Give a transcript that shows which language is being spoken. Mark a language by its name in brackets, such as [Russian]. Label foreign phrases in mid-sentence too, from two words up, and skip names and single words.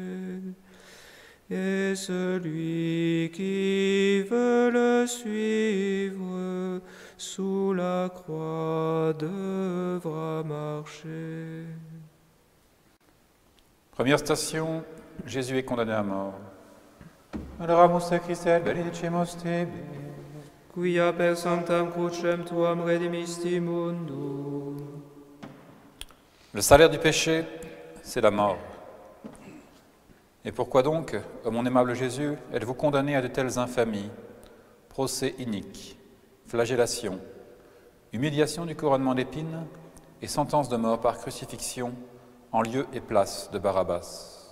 [French] Et celui qui veut le suivre sous la croix devra marcher. Première station, Jésus est condamné à mort. [Latin] Adoramus te Christe et benedicimus tibi. Quia per sanctam crucem tuam redimisti mundum. [French] Le salaire du péché, c'est la mort. Et pourquoi donc, ô mon aimable Jésus, êtes-vous condamné à de telles infamies, procès iniques, flagellation, humiliation du couronnement d'épines et sentence de mort par crucifixion en lieu et place de Barabbas?